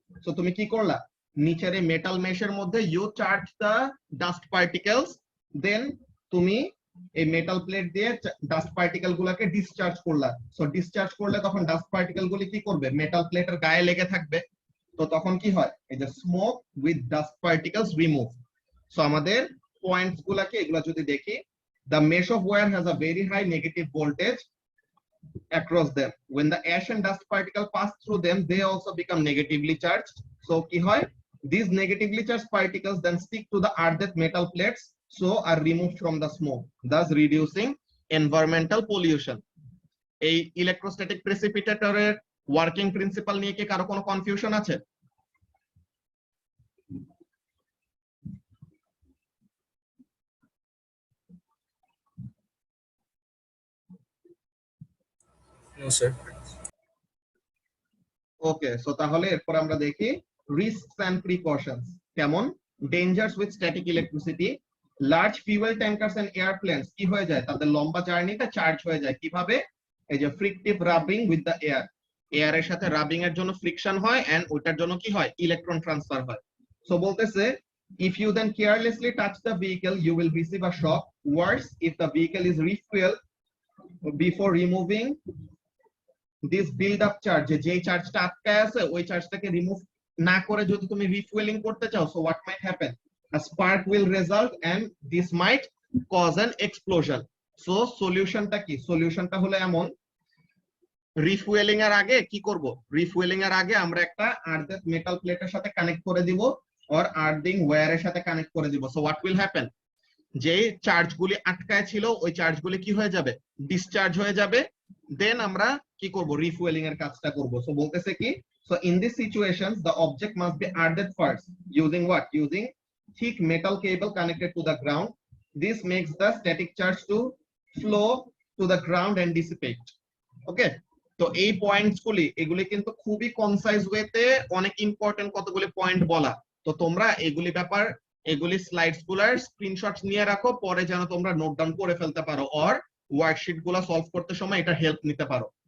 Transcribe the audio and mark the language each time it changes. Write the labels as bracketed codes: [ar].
[bn] So তুমি কি করলা, নিচের এই মেটাল মেশের মধ্যে [en] you charge the dust particles, [bn] দেন তুমি এই মেটাল প্লেট দিয়ে ডাস্ট পার্টিকেল গুলাকে ডিসচার্জ করলা। সো ডিসচার্জ করলে তখন ডাস্ট পার্টিকেল গুলি কি করবে, মেটাল প্লেটের গায়ে লেগে থাকবে, তো তখন কি হয়, এই যে smoke with dust particles remove. So আমাদের পয়েন্টস গুলাকে এগুলা যদি দেখি, [en] the mesh of wire has a very high negative voltage across them. When the ash and dust particle pass through them, they also become negatively charged. So [bn] কি হয়, [en] these negatively charged particles then stick to the earthed metal plates, so are removed from the smoke, thus reducing environmental pollution. [bn] এই electrostatic প্রেসিপিটেটরের working principal নিয়ে কি কারো কোনো confusion আছে? [en] No, sir. [bn] ওকে, so তাহলে এরপর আমরা দেখি রিস্কস এন্ড প্রিকশনস। কেমন, [en] dangers with static electricity, large fuel tankers and airplanes [bn] কি হয়ে যায়, তাদের লম্বা জার্নিটা চার্জ হয়ে যায় কিভাবে, এই যে ফ্রিকটিভ রাবিং উইথ দ্য এয়ার, এয়ারের সাথে রাবিং এর জন্য ফ্রিকশন হয় এন্ড ওটার জন্য কি হয়, ইলেকট্রন ট্রান্সফার হয়। [en] so বলতেছে if you then carelessly touch the vehicle you will receive a shock, worse if the vehicle is refueled before removing this build up charge, [bn] যে চার্জটা আটকায় আছে ওই চার্জটাকে রিমুভ না করে যদি তুমি রিফুয়েলিং করতে চাও, [en] so what might happen, a spark will result and this might cause an explosion. [bn] So সলিউশনটা কি, সলিউশনটা হলো এমন, রিফুয়েলিং এর আগে কি করব, রিফুয়েলিং এর আগে আমরা একটা আর্থ মেটাল প্লেটের সাথে কানেক্ট করে দিব or আর্থিং ওয়্যারের সাথে কানেক্ট করে দিব। [en] so what will happen, [bn] যে চার্জগুলি আটকায় ছিল ওই চার্জগুলি কি হয়ে যাবে, ডিসচার্জ হয়ে যাবে, দেন আমরা কি করব, রিফুয়েলিং এর কাজটা করব। সো বলতেছে কি, [en] So in this situations the object must be earthed first using what, using thick metal cable connected to the ground. This makes the static charge to flow to the ground and dissipate. [bn] Okay, তো এই points গুলি এগুলি কিন্তু খুবই concise ওয়েতে অনেক important কতগুলি point বলা। তো তোমরা এগুলি ব্যাপার, এগুলি স্লাইডস গুলার স্ক্রিনশটস নিয়ে রাখো, পরে যেন তোমরা নোট ডাউন করে ফেলতে পারো অর ওয়ার্কশিট গুলা সলভ করতে সময় এটা হেল্প নিতে পারো।